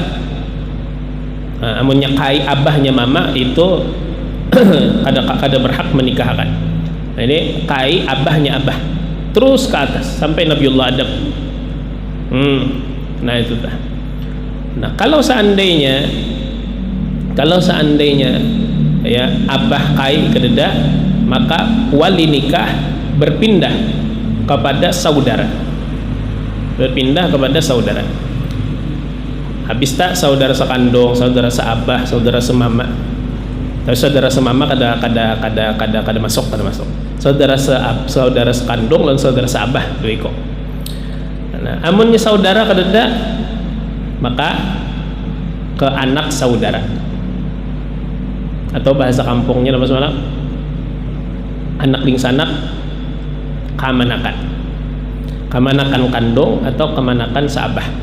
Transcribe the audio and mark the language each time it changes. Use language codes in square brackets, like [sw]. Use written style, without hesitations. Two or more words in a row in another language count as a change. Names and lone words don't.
[bjn] Amunnya kai abahnya mama itu kada berhak menikahkan. Nah, ini kai abahnya abah terus ke atas sampai Nabiullah Adam. Nah itu dah. Nah, kalau seandainya ya abah kai kededa, [id] maka wali nikah berpindah kepada saudara. [bjn] Habis tak saudara sekandung, saudara seabah, saudara semama. Tapi saudara semama kada masuk. Saudara sekandung dan saudara seabah itu iko. Nah, amunnya saudara kadeda, maka ke anak saudara, atau bahasa kampungnya apa semalam? anak ding sanak kamanakan kandung atau kamanakan saabah.